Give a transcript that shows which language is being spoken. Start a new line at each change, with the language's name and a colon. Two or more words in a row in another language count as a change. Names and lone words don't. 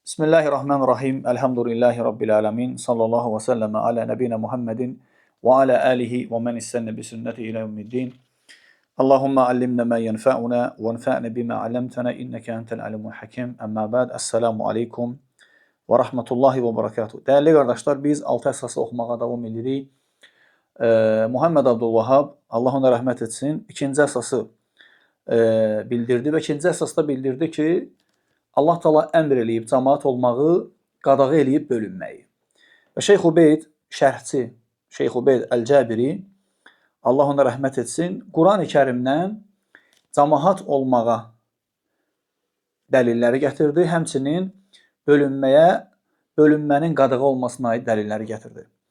Arabic: بسم الله الرحمن الرحيم الحمد لله رب العالمين صلى الله وسلم على نبينا محمد وعلى آله ومن استن بسنته إلى يوم الدين. اللهم علمنا ما ينفعنا وانفعنا بما علمتنا إنك أنت العليم الحكيم. أما بعد. السلام عليكم ورحمة الله وبركاته.
Turkish: Değerli kardeşler,
Azerbaijani: biz 6 əsası oxumağa davam edirik. Muhammed Abdülvahhab, Allah ona rəhmət etsin, ikinci əsası bildirdi və ikinci əsasda bildirdi ki, Allah Taala əmr eləyib cəmaət olmağı, qadağa eləyib bölünməyi. Və Şeyx Ubeyd, şərhçi Şeyx Ubeyd Əl-Cəbiri, Allah ona rəhmət etsin, Quran-ı Kərimdən cəmaət olmağa dəlilləri gətirdi, həmçinin bölünmənin qadağa olmasına aid dəlilləri gətirdi.